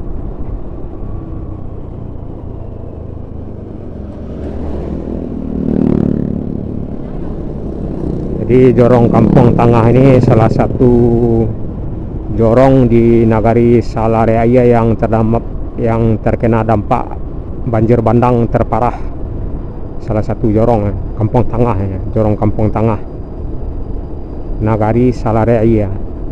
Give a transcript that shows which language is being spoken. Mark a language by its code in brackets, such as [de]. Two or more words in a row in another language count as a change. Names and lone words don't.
[id] Jadi jorong Kampung Tangah ini salah satu jorong di Nagari Salareaya yang terkena dampak banjir bandang terparah. Salah satu jorong Kampung Tangah ya, jorong Kampung Tangah Nagari Salareaya.